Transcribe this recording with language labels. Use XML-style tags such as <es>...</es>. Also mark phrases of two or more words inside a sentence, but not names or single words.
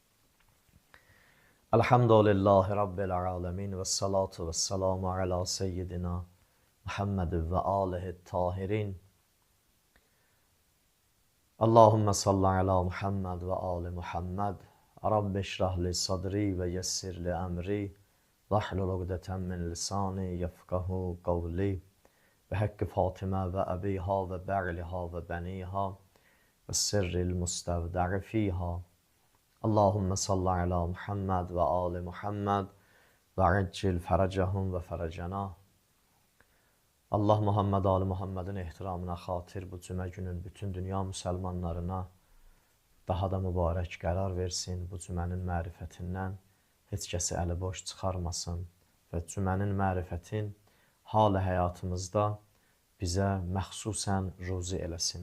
<ar>الحمد لله رب العالمين والصلاة والسلام على سيدنا محمد وآله الطاهرين. اللهم صل على محمد وآل محمد. رب اشرح لي صدري ويسر لي أمري. واحلل عقدة من لساني يفقهوا قولي. بحق فاطمة وأبيها وبعلها وبنيها والسر المستودع فيها اللهم صل على محمد وآل محمد وعجل فرجهم وفرجنا.</ar> <az>Allah Muhammed Ali Muhammedin ehtiramına xatir bu cümə günün bütün dünya müsəlmanlarına daha da mübarək qərar versin. Bu cümənin mərifətindən heç kəsi əli boş çıxarmasın və cümənin mərifətin hal həyatımızda bizə məxsusən ruzi eləsin.</az>